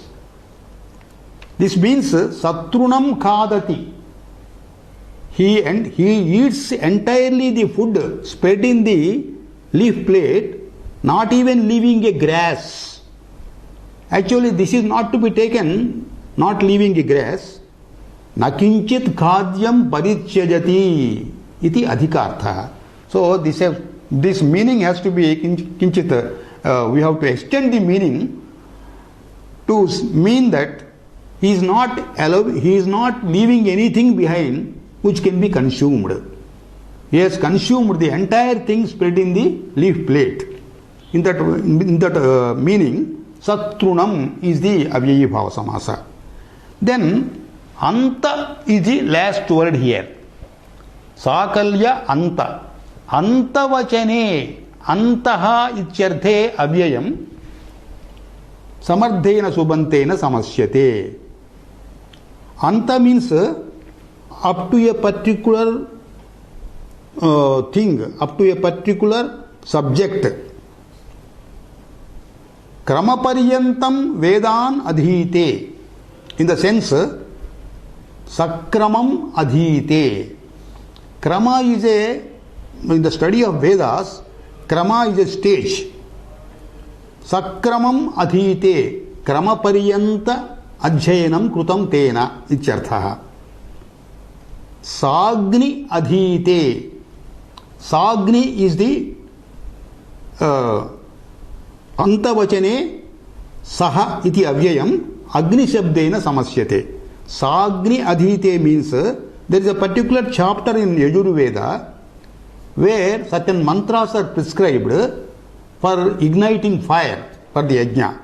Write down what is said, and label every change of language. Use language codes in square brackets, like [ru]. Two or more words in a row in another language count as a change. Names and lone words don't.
[en] This means [sa] सतृणम् खादति. [en] He eats entirely the food spread in the leaf plate, not even leaving a grass. Actually, this is not to be taken, not leaving a grass. [sa] नकिञ्चित् खाद्यं परित्यजति इति अधिकार्थः. [en] So this meaning has to be kinchit. We have to extend the meaning to mean that he is not leaving anything behind which can be consumed. He has consumed the entire thing spread in the leaf plate. In that meaning, Satrunam is the [sa] अव्ययी भाव समास. [en] Then Anta is the last word here. [sa] साकल्य अन्त. अन्तवचने अन्तः इत्यर्थे अव्ययम् समर्थेन सुबन्तेन समस्यते. [en] Anta means up to a particular thing, up to a particular subject. [sa] क्रमपर्यन्तम् वेदान् अधीते. [en] In the sense, [sa] सक्रमम् अधीते. [en] Krama is in the study of Vedas, Krama is a stage. [sa] सक्रमम् अधीते. क्रमपर्यन्त अध्ययनम् कृतम् तेन इत्यर्थः. साग्नि अधीते. Sagni [en] is the [sa] अन्तवचने सह इति अव्ययम् अग्नि शब्देन समस्यते. साग्नि अधीते [en] means there is a particular chapter in Yajurveda where certain mantras are prescribed for igniting fire for the yajna.